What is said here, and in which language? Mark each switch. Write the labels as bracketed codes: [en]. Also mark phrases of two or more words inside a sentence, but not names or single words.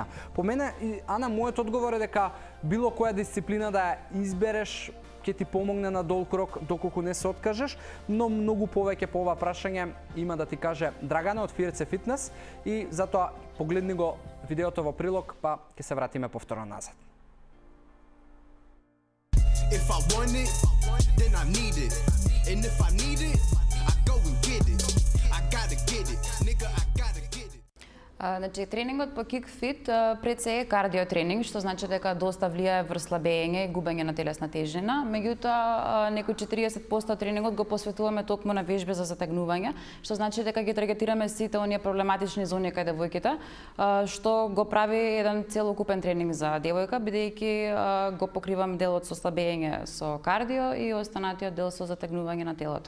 [mk] По мене, Ана, мојот одговор е дека било која дисциплина да ја избереш ќе ти помогне на долг рок доколку не се откажеш, но многу повеќе по ова прашање има да ти каже Драгана од Фирце Фитнес, и затоа погледни го видеото во прилог, па ќе се вратиме повторно назад. [en] If I want it, then I need it. And if I need it, I go and get it. I gotta get it. Nigga, I gotta get it. [mk] Значи, тренингот по кикфит пред се е кардио тренинг, што значи дека доста влијае врз слабење и губење на телесна тежина. Меѓутоа, некој 40% од тренингот го посветуваме токму на вежби за затегнување, што значи дека ги таргетираме сите оние проблематични зони кај девојките, што го прави еден целокупен тренинг за девојка, бидејќи го покриваме делот со слабење со кардио и останатиот дел со затегнување на телото.